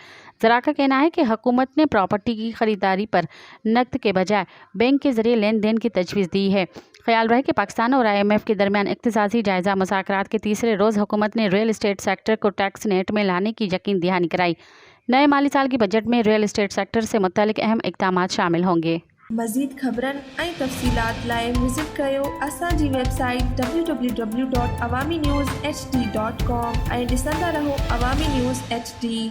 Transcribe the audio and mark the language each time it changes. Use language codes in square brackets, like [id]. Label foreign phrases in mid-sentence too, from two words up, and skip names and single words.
[ur] ذرا کا کہنا ہے کہ حکومت نے پراپرٹی کی خریداری پر نقد کے بجائے بینک کے ذریعے لین دین کی تجویز دی ہے۔ خیال رہے کہ پاکستان اور IMF کے درمیان اقتصادی جائزہ مذاکرات کے تیسرے روز حکومت نے ریئل اسٹیٹ سیکٹر کو ٹیکس نیٹ میں لانے کی یقین دہانی کرائی۔ نئے مالی سال کی بجٹ میں ریئل اسٹیٹ سیکٹر سے متعلق اہم اقدامات شامل ہوں گے۔ [sd] مزید خبرن ऐं तफ़सीलात लाइ विज़िट कयो असांजी वेबसाइट www.awamiNewsHD.com ऐं ॾिसंदा रहो अवामी न्यूज़ HD।